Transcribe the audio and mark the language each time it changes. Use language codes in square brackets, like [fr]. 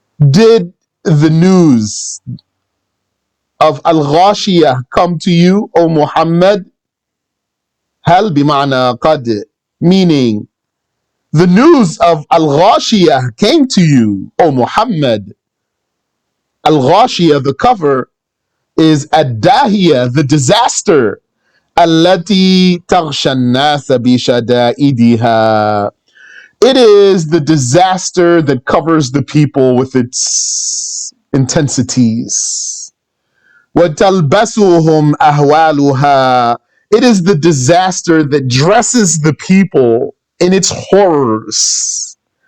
[en] Did the news of Al-Ghashiyah come to you, O Muhammad? [ar] هل بمعنى قد, [en] meaning the news of Al-Ghashiyah came to you, O Muhammad. Al-Ghashiyah, the cover, is Ad-Dahiyah, the disaster. [ar] التي تغشى الناس بشدائدها. [en] It is the disaster that covers the people with its intensities. [ar] وَتَلْبَسُهُمْ أَهْوَالُهَا. [en] It is the disaster that dresses the people in its horrors.